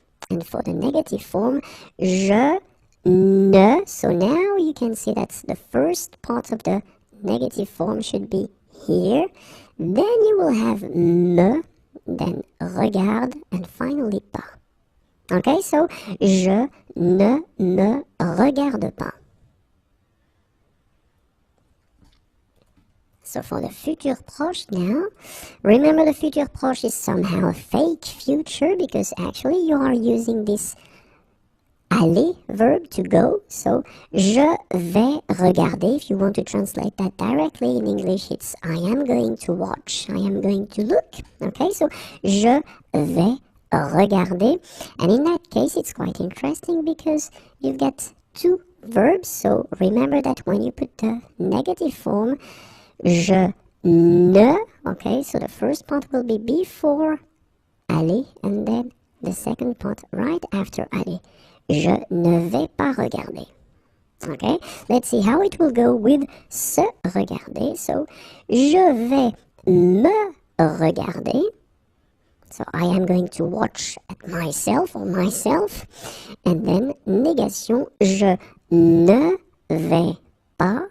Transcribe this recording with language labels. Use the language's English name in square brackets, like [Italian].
[English] And for the negative form, je ne. So now you can see that the first part of the negative form should be here. Then you will have me, then regarde, and finally pas. Okay, so [French] je ne me regarde pas. [English] So for the futur proche now, remember the futur proche is somehow a fake future because actually you are using this aller verb to go. [French] So je vais regarder. [English] If you want to translate that directly in English, it's I am going to watch, I am going to look. Okay, so [French] je vais regarder. [English] And in that case, it's quite interesting because you've got two verbs. So remember that when you put the negative form, je ne, okay, so the first part will be before aller, and then the second part right after aller. [French] Je ne vais pas regarder. [English] Okay, let's see how it will go with se regarder. So, [French] je vais me regarder. [English] So, I am going to watch at myself or myself. And then, [French] négation, je ne vais pas.